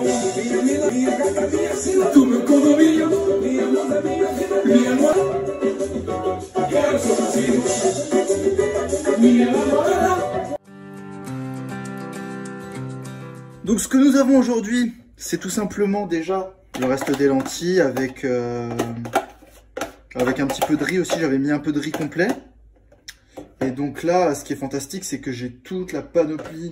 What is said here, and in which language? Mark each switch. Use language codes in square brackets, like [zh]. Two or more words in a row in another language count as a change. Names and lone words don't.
[pt] Minha gata, minha sina, do meu condomínio. Minha musa, minha mona, quero só consigo. Minha namorada. [fr] Donc ce que nous avons aujourd'hui, c'est tout simplement déjà le reste des lentilles avec un petit peu de riz aussi. J'avais mis un peu de riz complet. Et donc là, ce qui est fantastique, c'est que j'ai toute la panoplie.